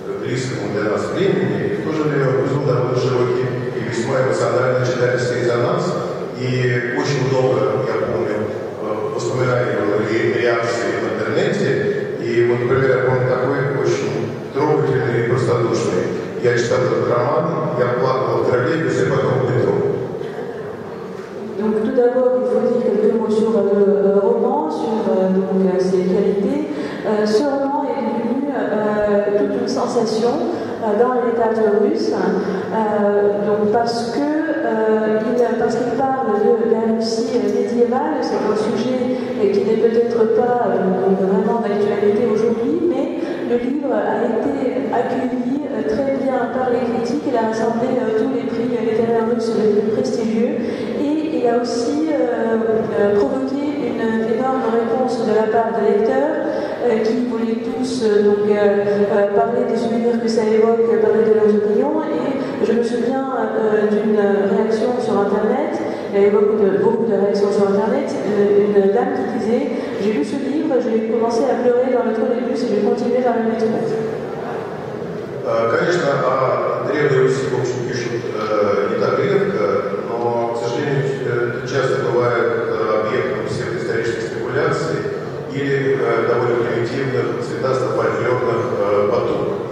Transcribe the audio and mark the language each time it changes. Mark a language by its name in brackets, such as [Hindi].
[Russian] близкому для нас времени, и в то же время вызвал довольно широкий и весьма эмоциональный читательский резонанс. И очень много, я помню, воспоминаний и реакции в интернете. И вот, например, я помню такой очень трогательный и простодушный. Я читал этот роман, я плакал в троллейбусе, потом в метро. [French] Donc tout d'abord, il faut dire quelques mots sur le roman, sur donc, ses qualités. Ce roman est devenu toute une sensation dans la littérature russe, donc parce qu'il parle de la Russie médiévale. C'est un sujet qui n'est peut-être pas vraiment d'actualité aujourd'hui, mais le livre a été accueilli très bien par les critiques. Il a rassemblé tous les prix littéraires russes les plus prestigieux et il a aussi provoqué une énorme réponse de la part des lecteurs qui voulaient tous parler des souvenirs que ça évoque, parler de leurs opinions. Et je me souviens d'une réaction sur Internet. Il y avait beaucoup de réactions sur Internet. Une dame qui disait « J'ai lu ce livre, j'ai commencé à pleurer dans le trolleybus et j'ai continué dans le métro ». [Russian] Конечно, о Древней Руси, в общем, пишут не так редко, но, к сожалению, часто бывает объектом псевдоисторических спекуляций или довольно примитивных, цветасто-фольклорных потуг.